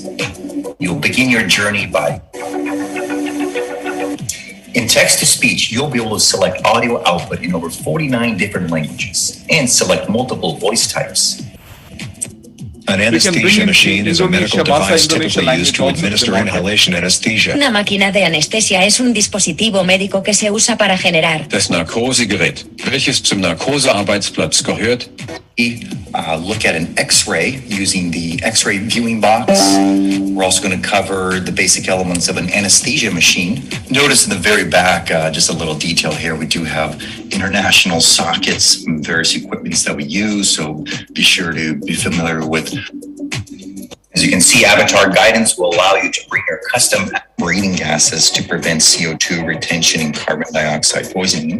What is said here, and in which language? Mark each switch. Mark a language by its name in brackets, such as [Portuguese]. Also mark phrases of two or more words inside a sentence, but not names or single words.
[English] You'll begin your journey by... In text-to-speech, you'll be able to select audio output in over 49 different languages and select multiple voice types. An anesthesia machine is a medical device typically used to administer inhalation anesthesia. [Spanish] Una máquina de anestesia es un dispositivo médico que se usa para generar. [German] Das Narkosegerät, welches zum Narkosearbeitsplatz gehört. [English] Look at an X-ray using the X-ray viewing box. We're also going to cover the basic elements of an anesthesia machine. Notice in the very back, just a little detail here, we do have international sockets and various equipments that we use, so be sure to be familiar with As you can see, avatar guidance will allow you to bring your custom breathing gases to prevent CO2 retention and carbon dioxide poisoning.